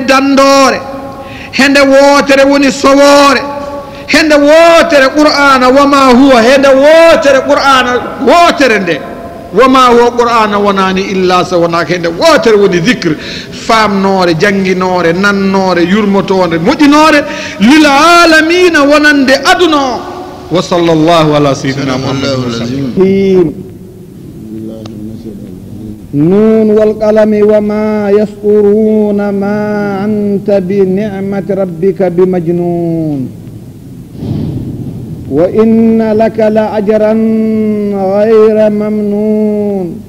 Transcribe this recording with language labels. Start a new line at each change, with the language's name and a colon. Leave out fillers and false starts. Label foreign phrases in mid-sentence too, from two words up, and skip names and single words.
Fula: dandore hende wotere woni sowore hende wotere qur'ana
Arabic: وما هو
Fula: hende wotere qur'ana wotere nde
Arabic: وما هو
Fula: qur'ana wonani illa sa wona hende wotere woni zikr famnore janginore nannore yurmotore moƴinore
Arabic: للعالمين
Fula: wonande aduna
Arabic: وصلى الله على سيدنا محمد نون والقلم وما يسطرون ما أنت بنعمة ربك بمجنون وإن لك لأجرا غير ممنون